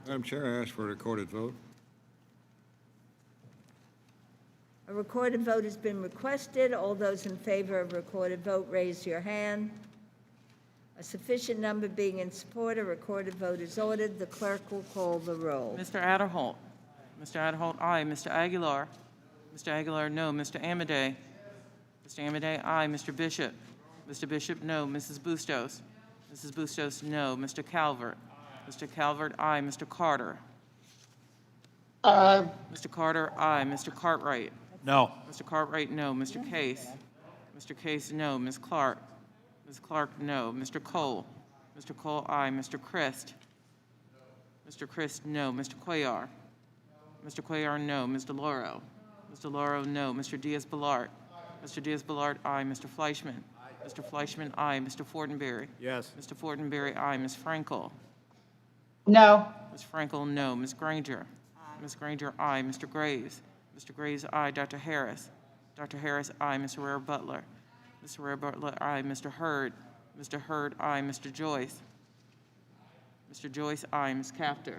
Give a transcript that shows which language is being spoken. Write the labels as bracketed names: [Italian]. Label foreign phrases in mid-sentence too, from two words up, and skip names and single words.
[English] Madam Chair, I ask for a recorded vote. A recorded vote has been requested. All those in favor of a recorded vote, raise your hand. A sufficient number being in support, a recorded vote is ordered. The clerk will call the roll. Mr. Adderholt. Mr. Adderholt, aye. Mr. Aguilar. Mr. Aguilar, no. Mr. Amedee. Mr. Amedee, aye. Mr. Bishop. Mr. Bishop, no. Mrs. Bustos. Mrs. Bustos, no. Mr. Calvert. Mr. Calvert, aye. Mr. Carter. Aye. Mr. Carter, aye. Mr. Cartwright. No. Mr. Cartwright, no. Mr. Case. Mr. Case, no. Ms. Clark. Ms. Clark, no. Mr. Cole. Mr. Cole, aye. Mr. Christ. Mr. Christ, no. Mr. Cuellar. Mr. Cuellar, no. Mr. Lauro. Mr. Lauro, no. Mr. Diaz-Balart. Mr. Diaz-Balart, aye. Mr. Fleischman. Mr. Fleischman, aye. Mr. Fortenberry. Yes. Mr. Fortenberry, aye. Ms. Frankel. No. Ms. Frankel, no. Ms. Granger. Ms. Granger, aye. Mr. Graves. Mr. Graves, aye. Dr. Harris. Dr. Harris, aye. Ms. Herrera Butler. Ms. Herrera Butler, aye. Mr. Hurd. Mr. Hurd, aye. Mr. Joyce. Mr. Joyce, aye. Ms. Cafter.